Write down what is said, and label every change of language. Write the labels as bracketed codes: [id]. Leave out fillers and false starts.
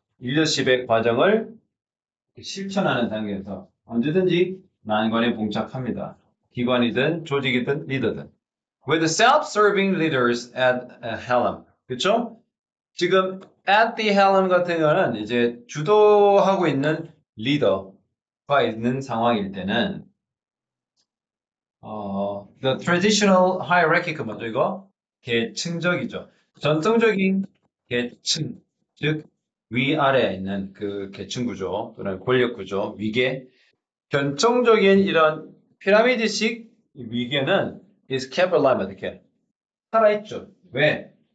[ko] 리더십의 과정을 실천하는 단계에서 언제든지 난관에 봉착합니다. 기관이든 조직이든 리더든. [en] With the self-serving leaders at helm. [ko] 그쵸? 지금 at the helm 같은 거는 이제 주도하고 있는 리더가 있는 상황일 때는 the traditional hierarchy 그 먼저 이거 계층적이죠. 전통적인 계층, 즉 위아래에 있는 그 계층 구조 또는 권력 구조, 위계, 전통적인 이런 피라미드식 위계는 is kept alive 어떻게 살아있죠. 왜?